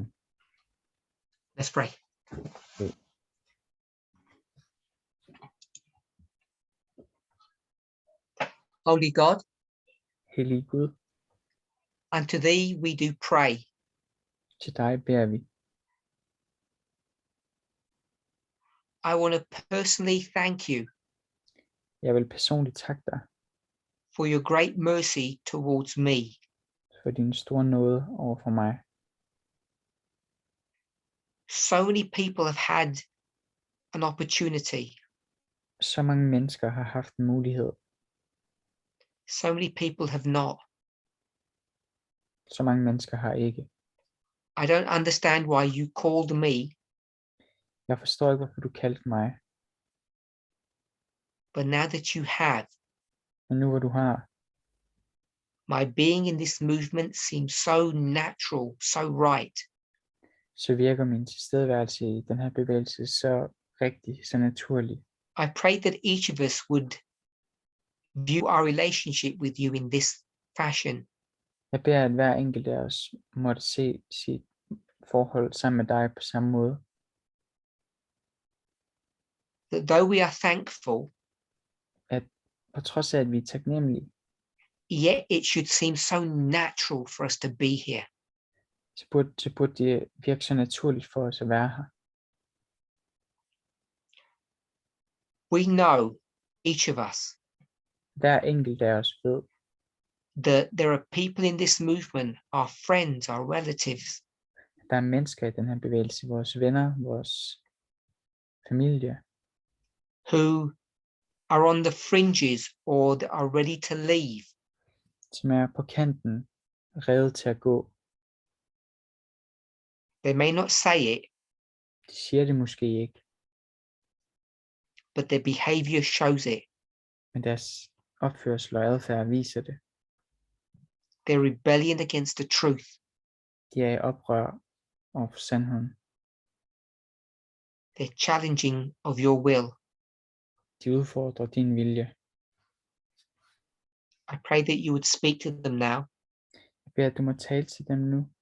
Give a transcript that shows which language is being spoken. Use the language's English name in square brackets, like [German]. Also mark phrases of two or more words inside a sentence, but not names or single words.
[English] Let's pray. Okay. Holy God, [Danish] Hellige Gud, [English] unto thee we do pray. [Danish] til dig beder vi. [English] I want to personally thank you [Danish] Jeg vil personligt takke dig [English] for your great mercy towards me. [Danish] for din store nåde over for mig. [English] So many people have had an opportunity. [Danish] Så mange mennesker har haft en mulighed. [English] So many people have not. [Danish] Så mange mennesker har ikke. [English] I don't understand why you called me, [Danish] Jeg forstår ikke, hvorfor du kaldte mig. [English] but now that you have, [Danish] Men nu hvor du har, [English] my being in this movement seems so natural, so right. [Danish] så virker min tilstedeværelse i den her bevægelse så rigtig, så naturlig. [English] I pray that each of us would view our relationship with you in this fashion. [Danish] Jeg beder, at hver enkelt af os måtte se sit forhold sammen med dig på samme måde. [English] That though we are thankful, [Danish] På trods af, at vi er taknemmelige, [English] yet it should seem so natural for us to be here. [Danish] så burde det virke så naturligt for os at være her. [English] We know, each of us, [Danish] Hver enkelt af os ved, [English] that there are people in this movement, our friends, our relatives, [Danish] at der er mennesker i den her bevægelse, vores venner, vores familie, [English] who are on the fringes or that are ready to leave. [Danish] som er på kanten, rede til at gå. [English] They may not say it, [Danish] De siger det måske ikke, [English] but their behavior shows it. [Danish] men deres opførsel og adfærd viser det. [English] Their rebellion against the truth. [Danish] De er i oprør over for sandheden. [English] They're challenging of your will. [Danish] De udfordrer din vilje. [English] I pray that you would speak to them now. [Danish] Jeg beder, at du må tale til dem nu.